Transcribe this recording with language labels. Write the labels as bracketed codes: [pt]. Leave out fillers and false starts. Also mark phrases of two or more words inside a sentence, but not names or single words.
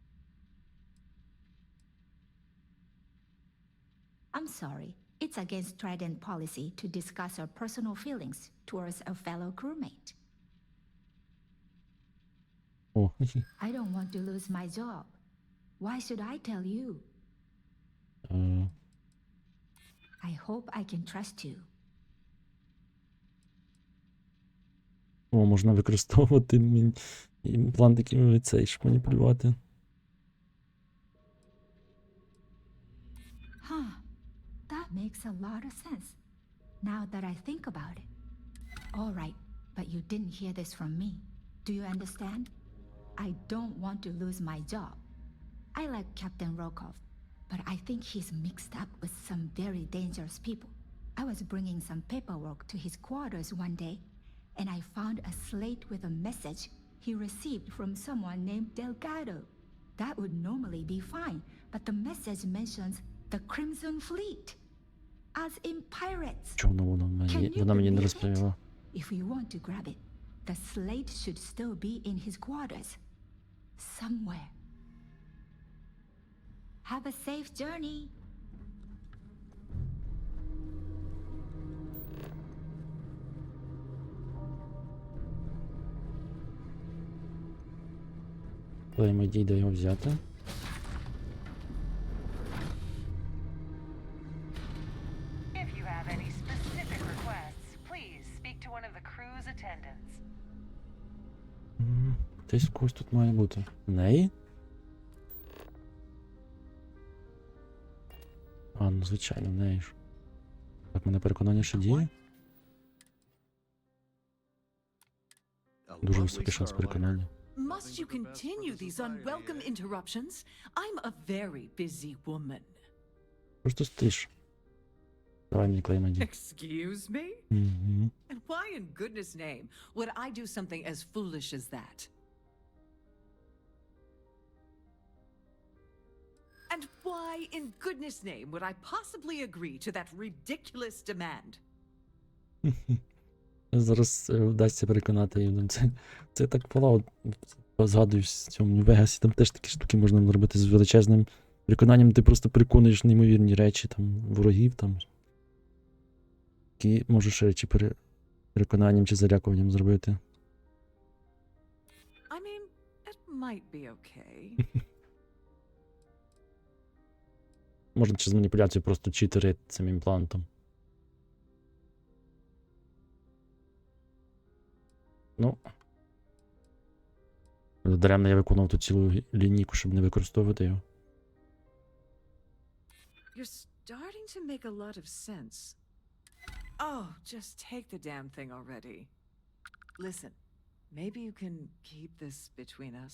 [en] I'm sorry, it's against Trident policy to discuss our personal feelings towards a fellow crewmate. Oh. I don't want to lose my job. Why should I tell you? I hope I can trust you. [uk] О, можна використовувати імплантики цей, щоб маніпулювати. [en] Huh. That makes a lot of sense. Now that I think about it. All right, but you didn't hear this from me. Do you understand? I don't want to lose my job. I like Captain Rokov, but I think he's mixed up with some very dangerous people. I was bringing some paperwork to his quarters one day, and I found a slate with a message he received from someone named Delgado. That would normally be fine, but the message mentions the Crimson Fleet, as in pirates. [uk] Чому вона мені не розповіла? [en] If you want to grab it, the slate should still be in his quarters. Somewhere. Have a safe journey. Claim ID, [uk] де його взяти? [en] If you have any specific requests, please speak to one of the crew's attendants. [uk] Десь в когось тут має бути. В неї? А, ну звичайно, в неї ж. Так, мене переконання ще діє. Дуже високий шанс переконання. [en] Must you continue these unwelcome interruptions? I'm a very busy woman. [uk] Просто стиш. Давай мені клей надій. [en] Excuse me? Угу. And why in goodness name would I do something as foolish as that? And why in goodness name would I possibly agree to that ridiculous demand? [uk] Зараз вдасться переконати їм. Це так Fallout. Згадую в цьому Нью-Вегасі, там теж такі штуки можна зробити з величезним переконанням. Ти просто переконуєш неймовірні речі, там, ворогів, там. Які можеш речі переконанням чи залякуванням зробити. [en] I mean, it might be okay. [uk] Можна через маніпуляцію просто читери цим імплантом. Ну. Даремно я виконував ту цілу лінійку, щоб не використовувати його. [en] You're starting to make a lot of sense. Oh, just take the damn thing already. Listen, maybe you can keep this between us.